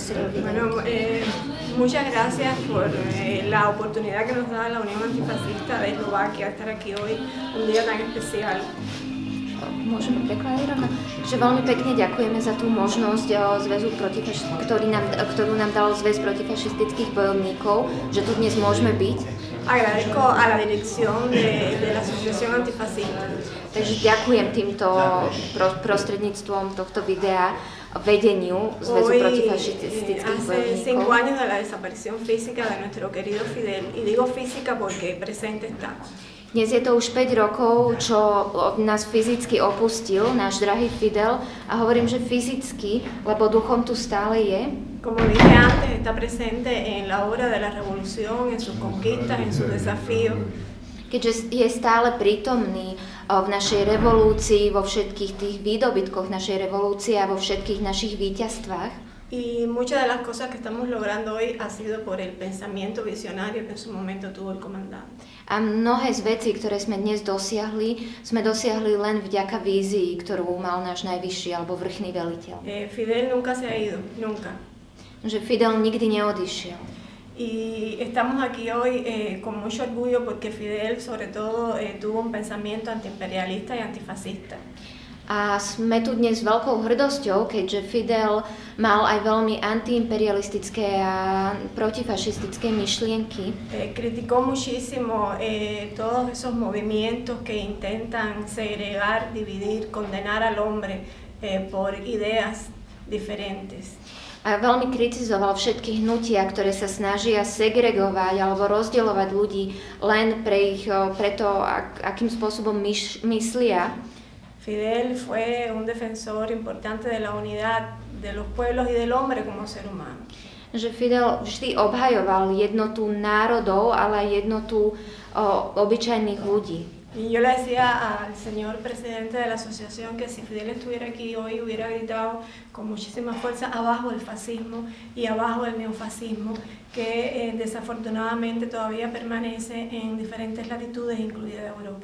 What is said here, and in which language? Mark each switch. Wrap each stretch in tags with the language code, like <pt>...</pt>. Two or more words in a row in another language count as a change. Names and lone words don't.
<sk>serie videí.</sk> <es>Bueno, muchas gracias por la oportunidad que nos da la Unión Antifascista de Eslovaquia estar aquí hoy, un día tan especial.</es> <sk>Môžeme prekladať rovno, že veľmi pekne ďakujeme za tú možnosť zväzu ktorú nám dal Zväz protifašistických bojovníkov, že tu dnes môžeme byť.</sk> <es>Agradezco a la dirección de la Asociación Antifascista.</es> <sk>Takže ďakujem týmto prostredníctvom tohto videa vedeniu Zväzu protifašistických bojovníkov.</sk> <es>Hace 5 años de la desaparición física de nuestro querido Fidel, y digo física porque presente está.</es> <sk>Dnes je to už 5 rokov, čo od nás fyzicky opustil náš drahý Fidel, a hovorím, že fyzicky, lebo duchom tu stále je.</sk> <es>Como dije antes, está presente en la obra de la revolución, en sus conquistas, en sus desafíos.</es> <sk>Keďže je stále prítomný v našej revolúcii, vo všetkých tých výdobytkoch našej revolúcie a vo všetkých našich víťazstvách.</sk> <es>Y muchas de las cosas que estamos logrando hoy ha sido por el pensamiento visionario que en su momento tuvo el comandante.</es> <sk>A mnohé z vecí, ktoré sme dnes dosiahli, sme dosiahli len vďaka vízii, ktorú mal náš najvyšší alebo vrchný veliteľ.</sk> <es>Fidel nunca se ha ido, nunca.</es> <sk>Že Fidel nikdy neodišiel.</sk> <es>Y estamos aquí hoy con mucho orgullo porque Fidel sobre todo tuvo un pensamiento antiimperialista y antifascista.</es> <sk>A sme tu dnes s veľkou hrdosťou, keďže Fidel mal aj veľmi antiimperialistické a protifašistické myšlienky.</sk> <es>Criticó muchísimo todos esos movimientos que intentan segregar, dividir, condenar al hombre por ideas diferentes.</es> <sk>A veľmi kritizoval všetky hnutia, ktoré sa snažia segregovať alebo rozdielovať ľudí len pre to, akým spôsobom myslia.</sk> <es>Fidel fue un defensor importante de la unidad de los pueblos y del hombre como ser humano.</es> <sk>Že Fidel vždy obhajoval jednotu národov, ale aj jednotu obyčajných ľudí.</sk> <es>Y yo le decía al señor presidente de la asociación que si Fidel estuviera aquí hoy hubiera gritado con muchísima fuerza abajo el fascismo y abajo el neofascismo, que desafortunadamente todavía permanece en diferentes latitudes, incluida Europa.</es>